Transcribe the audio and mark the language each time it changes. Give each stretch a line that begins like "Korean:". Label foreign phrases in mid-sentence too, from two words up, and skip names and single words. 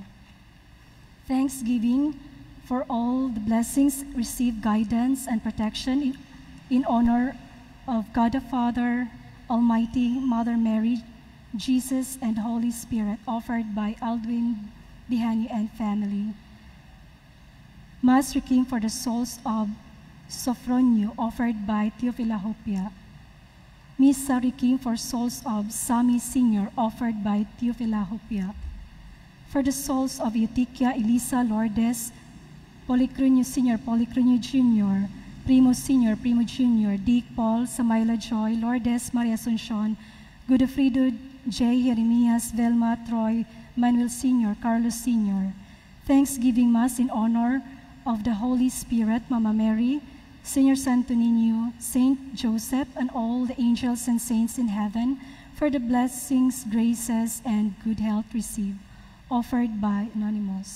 English: Thanksgiving for all the blessings, receive guidance and protection in honor of God the Father, Almighty, Mother Mary, Jesus, and Holy Spirit, offered by Aldwin Bihani and family. Mass Requiem for the souls of Sofronio, offered by Teofila Hopia.
Latin: Missa Requiem
English: for souls of Sami Sr., offered by Teofila Hopia. For the souls of Eutiquia, Elisa, Lourdes, Policrunio Sr., Policrunio Jr., Primo Sr., Primo Jr., Dick Paul, Samayla Joy, Lourdes, Maria Asuncion, Godofredo J. Jeremias, Velma, Troy, Manuel Sr., Carlos Sr. Thanksgiving Mass in honor of the Holy Spirit, Mama Mary, Senior Santo Niño, Saint Joseph, and all the angels and saints in heaven, for the blessings, graces, and good health received, offered by Anonymous.